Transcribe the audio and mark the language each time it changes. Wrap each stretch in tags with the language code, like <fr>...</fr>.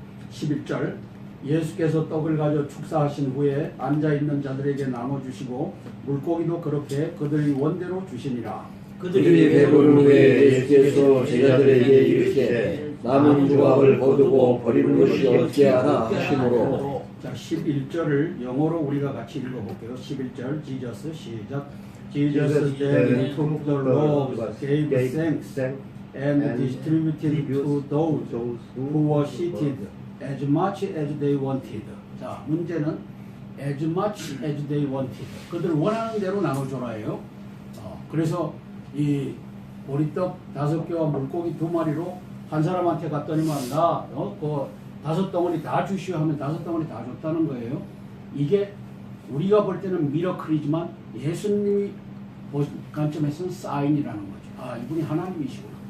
<ko>11절 예수께서 떡을 가져 축사하신 후에 앉아있는 자들에게 나눠주시고 물고기도 그렇게 그들의 원대로 주시니라. 그들이 배부른 후에 예수께서 제자들에게 이르시되 남은 조각을 거두고 버리는 것이 어찌하라 하시므로. 자, 11절을 영어로 우리가 같이 읽어볼게요. 11절 Jesus 시작.</ko> <en>Jesus then took the loaves, gave thanks, and distributed to those who were seated as much as they wanted.</en> <ko>자, 문제는</ko> <en>as much as they wanted.</en> <ko>그들 원하는 대로 나눠줘라예요. 그래서 이 보리떡 5개와 물고기 2마리로 한 사람한테 갔더니만 그 5덩어리 다 주시오 하면 5덩어리 다 줬다는 거예요. 이게 우리가 볼 때는 미러클이지만 예수님이 관점에서는 사인이라는 거죠. 이분이 하나님이시구나.</ko>